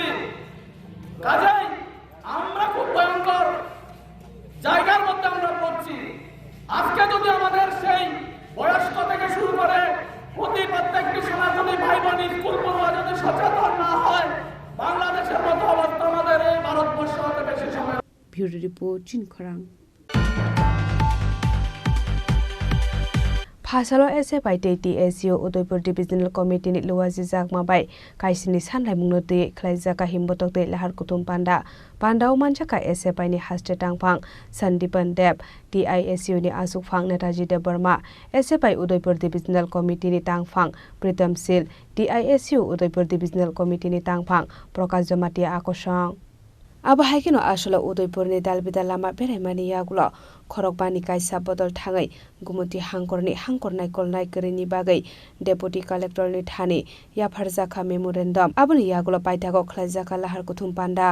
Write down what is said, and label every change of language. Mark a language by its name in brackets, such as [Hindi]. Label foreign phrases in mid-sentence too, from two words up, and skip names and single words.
[Bangla] কাজেই আমরা খুব ভয়ঙ্কর জায়গার মধ্যে আমরা পড়ছি। আজকে যদি আমাদের সেই বয়স্ক থেকে শুরু করে প্রত্যেকটি সনাতনী ভাই বোন স্কুল পড়ুয়া যদি সচেতন না হয়, বাংলাদেশের মতো অবস্থা আমাদের এই ভারতবর্ষ হতে বেশি সময়। [English] bureau report চিনখরাং। [Kok Borok] Phasalo SFI TSU Udaipur Divisional Committee ni Luwazi Jakma bai kaisini sanlai mungno de khlaijaka himbotok de lahar kutum pandao manjaka SFI ni haste tangphang Sandipan Deb TISU ni Asuk Phang Netaji De Burma SFI Udaipur Divisional Committee ni tangphang Pritam Sil TISU Udaipur Divisional Committee ni tangphang Prakash Jamatia Akosang Aba haikino asolo Udaipur ni dalbida lama beremani yagulo khorokbani kaisa bodol thangai gumuti hangkornai kolnai kerini bagai [English] deputy collector [Kok Borok] ni thani yapharjaka memorandum aboni yagulo paithago khlaijaka lahar kuthum panda